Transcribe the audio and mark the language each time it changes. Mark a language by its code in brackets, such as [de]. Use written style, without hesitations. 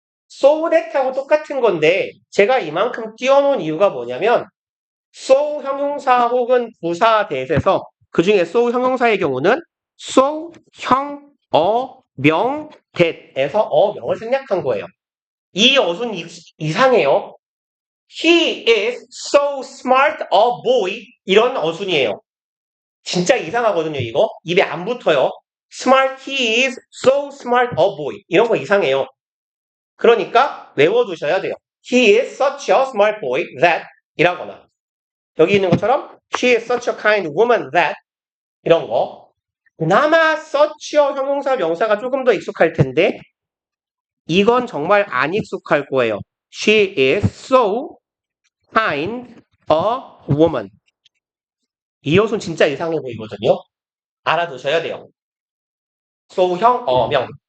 [ko] so that하고 똑같은 건데 제가 이만큼 띄워놓은 이유가 뭐냐면 so 형용사 혹은 부사 that에서 그 중에 so 형용사의 경우는 so 형, 명, that에서 명을 생략한 거예요. 이 어순 이상해요. [en] He is so smart a boy [ko] 이런 어순이에요. 진짜 이상하거든요, 이거. 입에 안 붙어요. [en] Smart, he is so smart a boy. [ko] 이런 거 이상해요. 그러니까 외워두셔야 돼요. [en] He is such a smart boy that [ko] 이라거나 여기 있는 것처럼 [en] She is such a kind woman that [ko] 이런 거. 그나마 such a 형용사 명사가 조금 더 익숙할 텐데 이건 정말 안 익숙할 거예요. [en] She is so kind a woman. [ko] 이 요소는 진짜 이상해 보이거든요. 알아두셔야 돼요. 소형, 명.